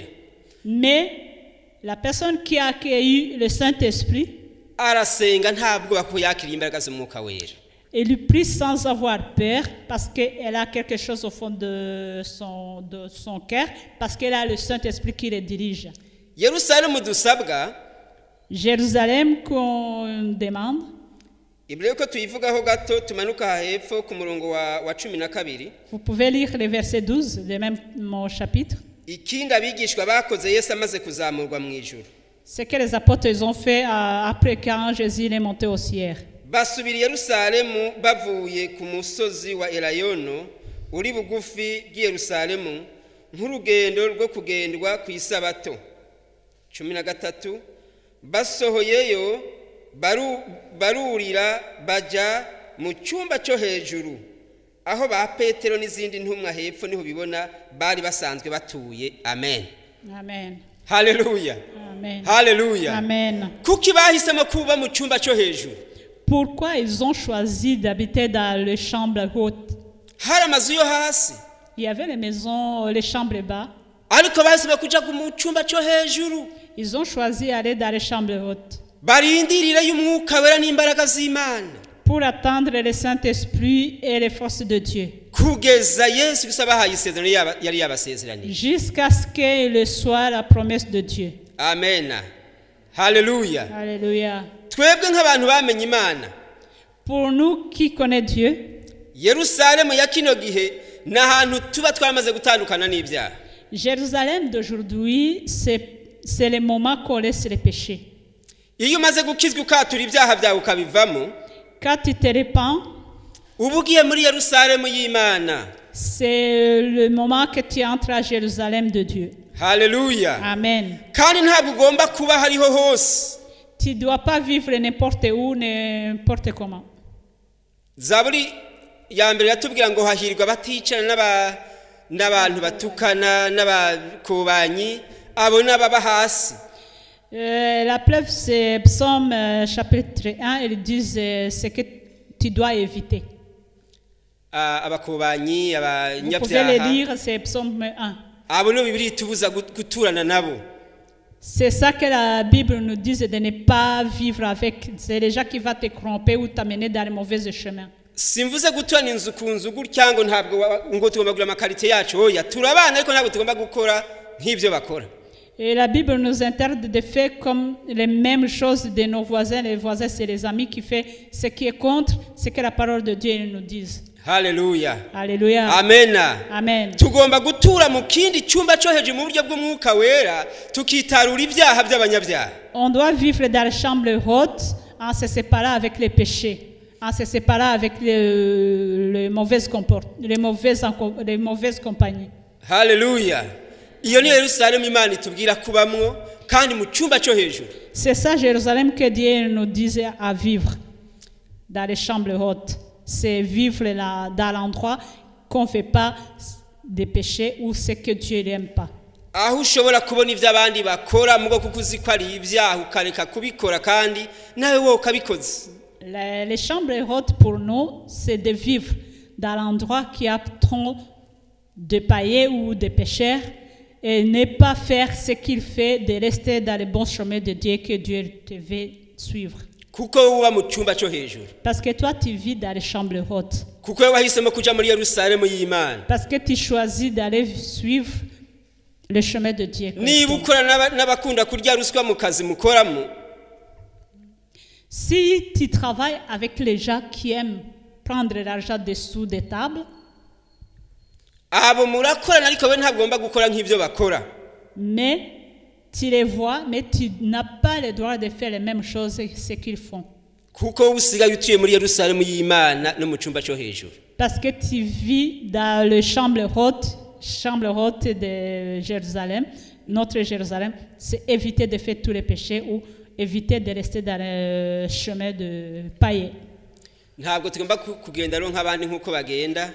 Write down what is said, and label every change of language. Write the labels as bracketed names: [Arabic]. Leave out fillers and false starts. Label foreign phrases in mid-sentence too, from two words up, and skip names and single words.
[French] Mais la personne qui a accueilli le Saint-Esprit, [Kinyarwanda] arasenga ntabwo yakira imbaraga z'umwuka wera. [French] Elle prie sans avoir peur parce qu'elle a quelque chose au fond de son cœur, parce qu'elle a le Saint-Esprit qui le dirige. [Kinyarwanda] Yerusalemu dusabwa, [French] Jérusalem qu'on demande. [Kinyarwanda] Ibyo ko tuyivugaho gato tumanuka hepfo ku murongo wa 12. [French] Vous pouvez lire le verset 12 de même mon chapitre. [Kinyarwanda] Ikindi abigishwa bakoze Yesu amaze kuzamurwa mu ijuru. [French] Ce que les apôtres ont fait après quand Jésus est monté au ciel. [Kinyarwanda] Basubira Yerusalemu bavuye ku musozi wa Elayono uri bugufi bw'Yerusalemu nk'urugendo rwo kugendwa ku isabato. 13 basohoyeyo barurira baja mu cyumba cyo hejuru aho ba Petero n'izindi ntumwa hepfo niho bibona bari basanzwe batuye. Amen. Amen. Hallelujah. Amen. Hallelujah. Amen. Kuki bahisemo kuba mu cyumba cyo hejuru? [French] Pourquoi ils ont choisi d'habiter dans les chambres hautes? [Kinyarwanda] Hari amazu yo hasi. [French] Il y avait les maisons, les chambres bas. [Kinyarwanda] Ariko bahisemo kuja mu cyumba cyo hejuru. [French] Ils ont choisi d'aller dans les chambres hautes. [Kinyarwanda] barindirira y'umwuka wera n'imbaraga z'Imana. [French] Pour attendre le Saint-Esprit et les forces de Dieu. [Kinyarwanda] Kugeza Yesu Kristo abahaye isezerano yari yabasezeranije. [French] Jusqu'à ce qu'il soit la promesse de Dieu. [Kinyarwanda] Amen. Hallelujah. [French] Alléluia. [Kinyarwanda] Twebwe nk'abantu bamenye Imana. [French] Pour nous qui connaissons Dieu, [Kinyarwanda] Yerusalemu ya kino gihe n'ahantu tuba twamaze gutandukana n'ibyaha. [French] Jérusalem d'aujourd'hui, c'est le moment qu'on laisse les péchés. [Kinyarwanda] Iyo umaze gukizwa ukatura ibyaha byawe ukabivamo, [French] quand tu te repens, [Kinyarwanda] uba ugiye muri Yerusalemu y'Imana. [French] C'est le moment que tu entres à Jérusalem de Dieu. [Kinyarwanda] Hallelujah. Amen. Kandi ntabwo ugomba kuba hariho hose. [French] Tu ne dois pas vivre n'importe où, n'importe comment. [Kinyarwanda] Zaburi ya mbere yatubwira ngo hahirwa baticana n'abantu batukana n'abakubanyi abo n'ababa hasi. [French] La preuve, c'est Psaume chapitre 1, ils disent ce que tu dois éviter. [Kinyarwanda] Abakubanyi, [French] vous pouvez le lire, c'est Psaume 1. [Kinyarwanda] Abo no Bibiliya itubuza guturana nabo. [French] C'est ça que la Bible nous dit, de ne pas vivre avec. C'est les gens qui vont te corromper ou t'amener dans les mauvais chemins. [Kinyarwanda] Simvuze guturana inzu ku nzu gutya ngo ntabwo ngo tugomba kugura amakarite yacu. Oya, turabana ariko ntabwo tugomba gukora nk'ibyo bakora. [French] Et la Bible nous interdit de faire comme les mêmes choses de nos voisins. Les voisins, c'est les amis qui font ce qui est contre ce que la parole de Dieu nous dit. [Kinyarwanda] Hallelujah. [French] Alléluia. [Kinyarwanda] Amen. Amen. Tugomba gutura mu kindi cyumba cyo hejuru mu buryo bw'umwuka wera tukitarura ibyaha by'abanyabyaha. [French] On doit vivre dans la chambre haute en se séparant avec les péchés, en se séparant avec les mauvaises compagnies. [Kinyarwanda] Hallelujah. Iyo ni Yerusalemu Imana itubwira kubamwo kandi mu cyumba cyo hejuru. [French] C'est ça Jérusalem que Dieu nous disait à vivre dans les chambres hautes. C'est vivre là, dans l'endroit qu'on ne fait pas des péchés ou ce que Dieu n'aime pas. [Kinyarwanda] Aho ushobora kubona ibyo abandi bakora mugo kuko uzi ko ari ibyaha ukareka kubikora kandi nawe wowe ukabikoze. [French] Les chambres hautes pour nous, c'est de vivre dans l'endroit qui a trop de païens ou de pécheurs et ne pas faire ce qu'il fait, de rester dans le bon chemin de Dieu que Dieu te veut suivre. [Kinyarwanda] Kuko uba mu cyumba cyo hejuru. [French] Parce que toi tu vis dans les chambres hautes. [Kinyarwanda] Kuko wahisemo kuja muri Yerusalemu y'Imana. [French] Parce que tu choisis d'aller suivre le chemin de Dieu. [Kinyarwanda] Niba ukora n'abakunda kurya ruswa mu kazi mukoramo. [French] Si tu travailles avec les gens qui aiment prendre l'argent dessous des tables, [Kinyarwanda] abo murakorana ariko we ntagomba gukora nk'ibyo bakora. [French] Mais tu les vois, mais tu n'as pas le droit de faire les mêmes choses que ce qu'ils font. [Kinyarwanda] Kuko usigaye utuye muri Yerusalemu y'Imana no mu cyumba cyo hejuru. [French] Parce que tu vis dans les chambres hautes de Jérusalem. Notre Jérusalem, c'est éviter de faire tous les péchés ou éviter de rester dans le chemin de païen. [Kinyarwanda] Ntabwo tugomba kugenda ro nk'abandi nkuko bagenda.